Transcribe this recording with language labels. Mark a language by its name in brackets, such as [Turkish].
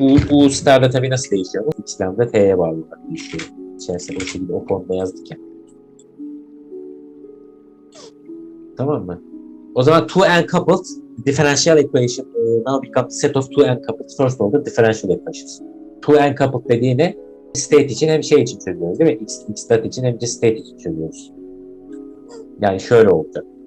[Turkish] U star'da tabii nasıl değişiyor? X lambda t'ye bağlı olarak değişiyor. İçerisinde o şekilde o formda yazdık ya. Tamam mı? O zaman [English] two uncoupled differential equation now becomes set of two uncoupled first order differential equations. [Turkish] Two uncoupled dediğine state için hem şey için çözüyoruz değil mi? X stat için hem de state için çözüyoruz. Yani şöyle olacak.